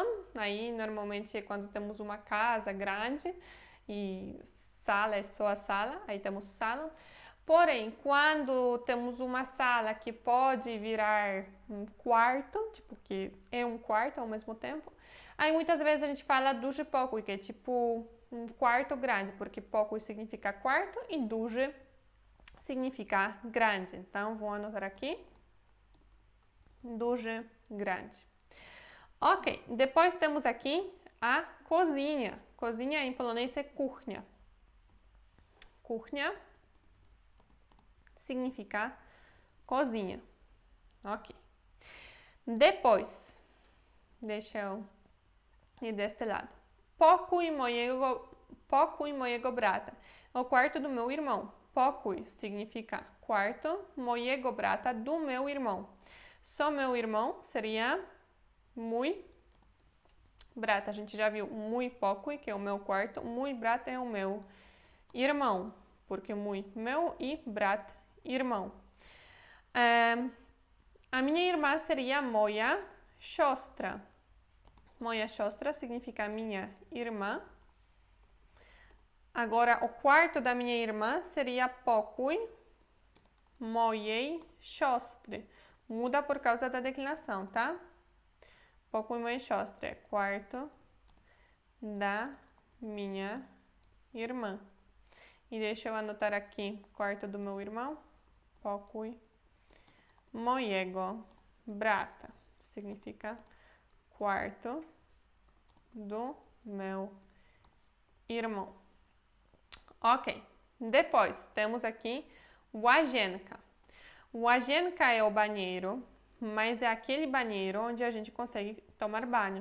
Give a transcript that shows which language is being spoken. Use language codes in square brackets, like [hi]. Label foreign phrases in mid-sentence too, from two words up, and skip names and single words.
[pt] Aí, normalmente, é quando temos uma casa grande e sala é só a sala. Aí temos salon. Porém, quando temos uma sala que pode virar um quarto, tipo, que é um quarto ao mesmo tempo, aí muitas vezes a gente fala [pl] duży pokój, [pt] que é tipo um quarto grande, porque pokój significa quarto e duży significa grande. Então, vou anotar aqui, duży, grande. Ok, depois temos aqui a cozinha. Cozinha em polonês é kuchnia. Kuchnia significa cozinha. Ok. Depois, deixa eu ir deste lado. [pl] Pokój mojego brata. [pt] É o quarto do meu irmão. Pokój significa quarto, [pl] mojego brata, [pt] do meu irmão. Só meu irmão seria [pl] mój brata. [pt] A gente já viu [pl] mój pokój, [pt] que é o meu quarto. [pl] Mój brata [pt] é o meu irmão, porque mój, meu e brat, irmão. A minha irmã seria [pl] moja siostra. Moja siostra [pt] significa minha irmã. Agora, o quarto da minha irmã seria [pl] pokój mojej siostry. [pt] Muda por causa da declinação, tá? [pl] Pokój mojej siostry [pt] é quarto da minha irmã. E deixa eu anotar aqui, quarto do meu irmão. [pl] Pokój mojego brata. [pt] Significa quarto do meu irmão. Ok. Depois, temos aqui łazienka. Łazienka é o banheiro, mas é aquele banheiro onde a gente consegue tomar banho.